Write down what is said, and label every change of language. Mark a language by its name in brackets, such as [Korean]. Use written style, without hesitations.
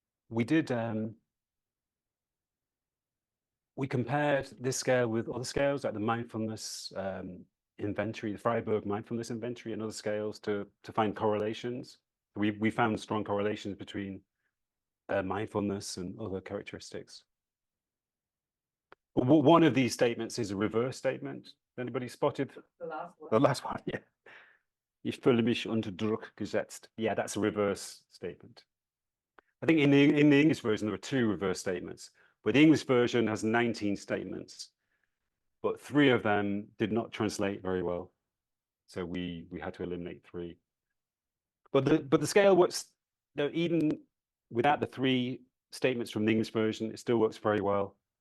[English] We did, we compared this scale with other scales like the mindfulness inventory, the Freiburg mindfulness inventory, and other scales to find correlations. We found strong correlations between mindfulness and other characteristics. One of these statements is a reverse statement. Anybody spotted? The last one. The last one, yeah. [German] Ich fühle mich unter Druck gesetzt. [English] Yeah, that's a reverse statement. I think in the English version, there are 2 reverse statements, but the English version has 19 statements, but 3 of them did not translate very well. So we had to eliminate 3. But the scale works, even without the 3 statements from the English version, it still works very well.